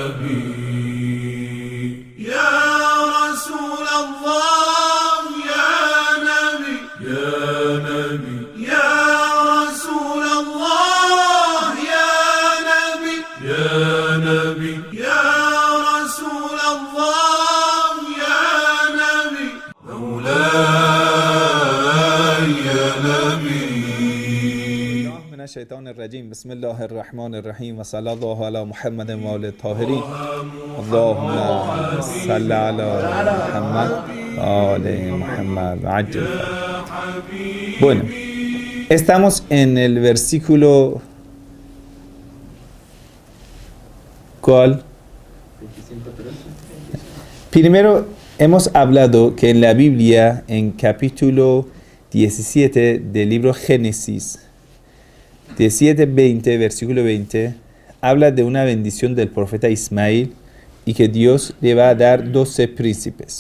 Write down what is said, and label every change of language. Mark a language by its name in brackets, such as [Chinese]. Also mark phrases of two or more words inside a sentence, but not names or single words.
[Arabic] نبي يا رسول الله يا نبي يا نبي يا رسول الله يا نبي يا نبي يا رسول الله يا نبي مولاي يا نبي من الشيطان الرجيم بسم الله الرحمن الرحيم وصلى الله على محمد وآله الطاهرين اللهم صل على محمد وآل محمد عجل. [Spanish] Bueno, estamos en el versículo ¿cuál? Primero hemos hablado que en la Biblia, en capítulo 17 del libro Génesis, 17-20, versículo 20, habla de una bendición del profeta Ismael y que Dios le va a dar 12 príncipes.